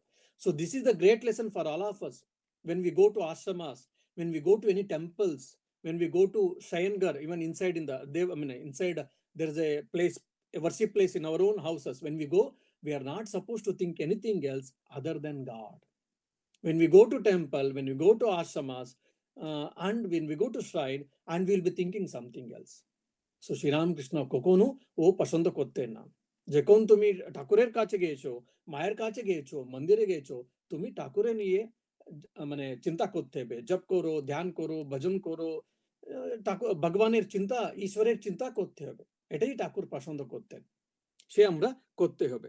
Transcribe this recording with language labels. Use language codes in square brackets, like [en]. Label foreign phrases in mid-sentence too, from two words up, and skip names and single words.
[en] So this is the great lesson for all of us. When we go to ashramas, when we go to any temples, when we go to Shayangar, even inside inside there is a place, a worship place in our own houses. When we go, we are not supposed to think anything else other than God. When we go to temple, when we go to ashramas, and when we go to shrine, and we'll be thinking something else. [bn] So Sri Ramakrishna কখনো ও পছন্দ করতেন. যখন তুমি ঠাকুরের কাছে গিয়েছো, মায়ের কাছে গিয়েছো, মন্দিরে গিয়েছো, তুমি ঠাকুরে নিয়ে মানে চিন্তা করতে হবে, জপ করো, ধ্যান করো, ভজন করো, ঠাকুর ভগবানের চিন্তা, ঈশ্বরের চিন্তা করতে হবে। এটাই ঠাকুর পছন্দ করতেন, সে আমরা করতে হবে।